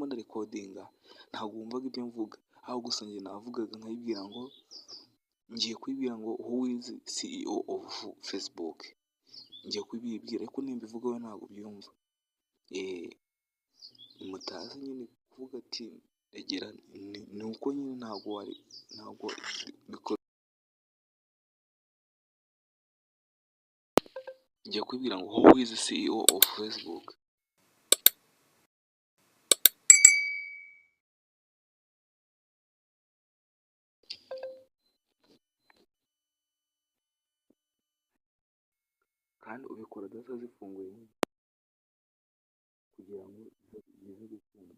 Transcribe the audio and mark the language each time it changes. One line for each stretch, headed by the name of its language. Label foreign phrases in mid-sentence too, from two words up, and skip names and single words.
Kinyarwanda: ndarikodinga ntabwo wumvaga ibyo mvuga, aho gusa njye navugaga nkayibwira ngo ngiye kuyibwira ngo
English: who is CEO of Facebook,
Kinyarwanda: ngiye kubibwira ariko nimbivuga we ntabwo byumva. Mutazi nyine kuvuga ati egera, ni uko nyine ntabwo bikora. Ngiye kubibwira ngo
English: who is CEO of Facebook.
Kinyarwanda: Kandi ubikora data zifunguye nyine kugira ngo bize gukunda.